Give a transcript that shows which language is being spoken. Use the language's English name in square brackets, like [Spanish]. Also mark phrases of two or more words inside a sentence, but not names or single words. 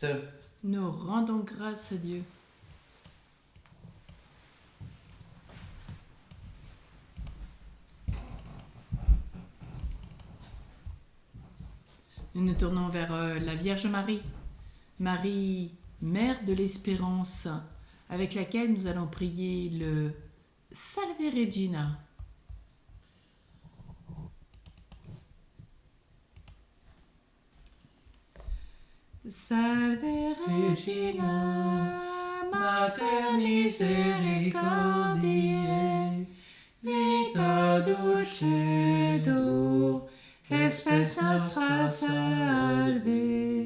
[French] Nous rendons grâce à Dieu. Nous nous tournons vers la Vierge Marie. Marie, Mère de l'Espérance, avec laquelle nous allons prier le Salve Regina. [Latin] Salve Regina, Mater misericordiae, vita dulcedo, espes nostra salve.